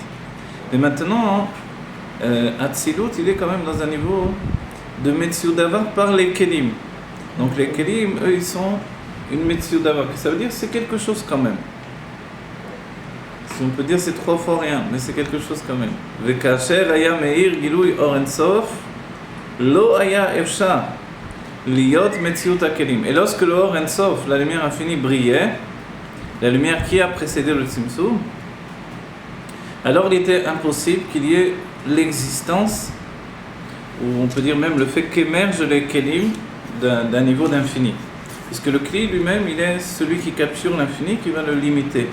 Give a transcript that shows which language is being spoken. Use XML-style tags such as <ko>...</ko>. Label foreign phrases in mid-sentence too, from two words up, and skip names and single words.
<fr>Mais maintenant, Hatzilut, il est quand même dans un niveau de</fr> <he>מציאות דבר</he> <fr>par les Kelim. Donc les Kelim, eux, ils sont une</fr> <he>מציאות דבר.</he> <fr>Ça veut dire que c'est quelque chose quand même. Si on peut dire c'est 3 fois rien, mais c'est quelque chose quand même.</fr> <he>וכאשר היה מאיר גילוי אור אין סוף לא היה אפשר להיות מציאות הכלים.</he> <fr>Et lorsque le</fr> <he>אור אין סוף,</he> <fr>la lumière infinie, brillait, la lumière qui a précédé le Tzimtzum, alors il était impossible qu'il y ait l'existence, ou on peut dire même le fait qu'émergent les Kelim d'un niveau d'infini. Puisque le Kli lui-même, il est celui qui capture l'infini, qui va le limiter.</fr>